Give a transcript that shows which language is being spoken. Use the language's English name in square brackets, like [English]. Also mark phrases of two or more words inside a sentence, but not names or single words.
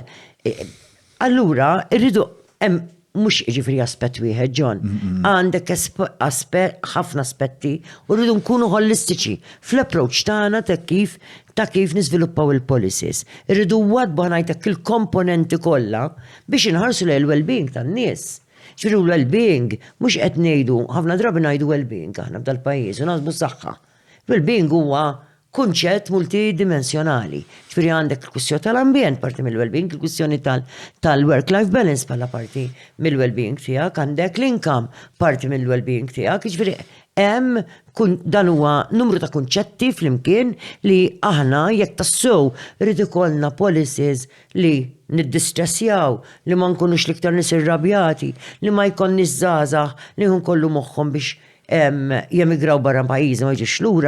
[Maltese] Allura rridu mhux jiġifieri aspett wieħed, John. Għandek ħafna aspetti u rridu nkunu holistiċi fl-approach tagħna ta' kif niżviluppaw il-policies. Irridu wadba ngħidlek il-komponenti kollha biex inħarsu lejn il-well-being tan-nies. Ġifieri l-well-being mhux qed ngħidu, ħafna drabi ngħidu well-being aħna f'dal-pajjiż u naħsbu s-saħħa. Well-being huwa kunċett multidimensjonali. Ġifieri għandek il-kwistjoni tal-ambjent parti mill-well-being, il-kwistjoni tal- [English] work-life balance [Maltese] bħala parti mill-well-being tiegħek, għandek l-income parti mill-well-being tiegħek, ġifieri hemm dan huwa numru ta' kunċetti flimkien li aħna jekk tassew rid ikollna policies li niddistressjaw, li ma nkunux l-iktar nies irrabjati, li ma jkollniex żgħażagħ li nkollu moħħhom biex jemigraw barra pajjiż ma jiġix lura.